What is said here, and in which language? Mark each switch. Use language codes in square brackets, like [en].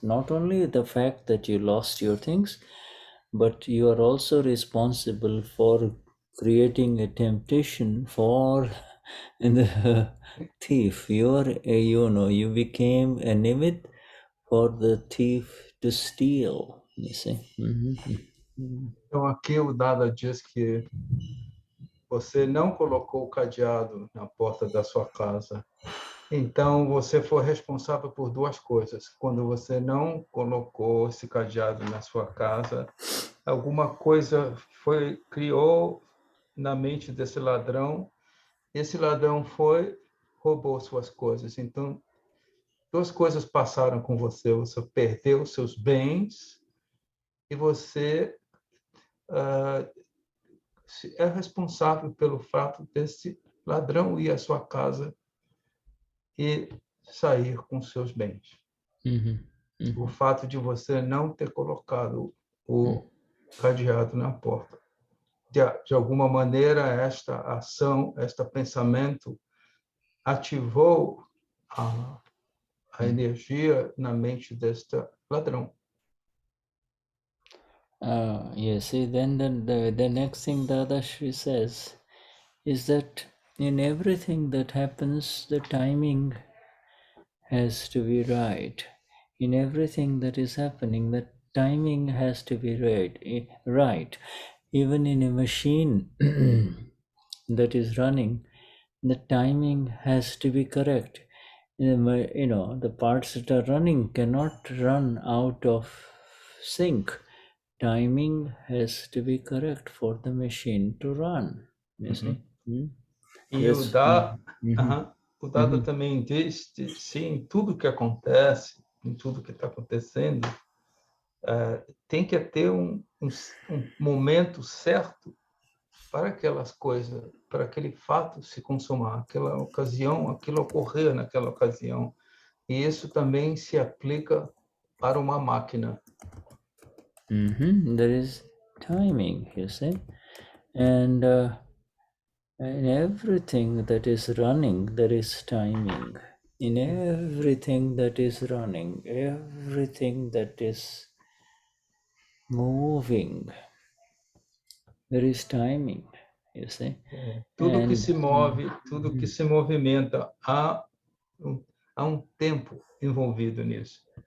[en] Not only the fact that you lost your things, but you are also responsible for creating a temptation for the thief. You became a nimit for the thief to steal, you see. [pt] Então, aqui o Dada diz que você não colocou o cadeado na porta da sua casa. Então, você foi responsável por duas coisas. Quando você não colocou esse cadeado na sua casa, alguma coisa criou na mente desse ladrão. Esse ladrão roubou suas coisas. Então, duas coisas passaram com você. Você perdeu seus bens e você é responsável pelo fato desse ladrão ir à sua casa e sair com seus bens. O fato de você não ter colocado o cadeado na porta. De alguma maneira, esta ação, este pensamento ativou a energia na mente deste ladrão. [en] Yes, then the next thing Dadashri says is that in everything that happens, the timing has to be right. In everything that is happening, the timing has to be right. Even in a machine that is running, the timing has to be correct. The parts that are running cannot run out of sync. Timing has to be correct for the machine to run. You see? [pt] E o Dada também diz que, sim, em tudo que acontece, em tudo que está acontecendo, tem que ter um momento certo para aquelas coisas, para aquele fato se consumar, aquela ocasião, aquilo ocorrer naquela ocasião. E isso também se aplica para uma máquina. [en] There is timing, you see, and in everything that is running, there is timing. In everything that is running, everything that is moving, there is timing, you see. [pt] Tudo que se move, tudo que se movimenta, há tempo envolvido nisso.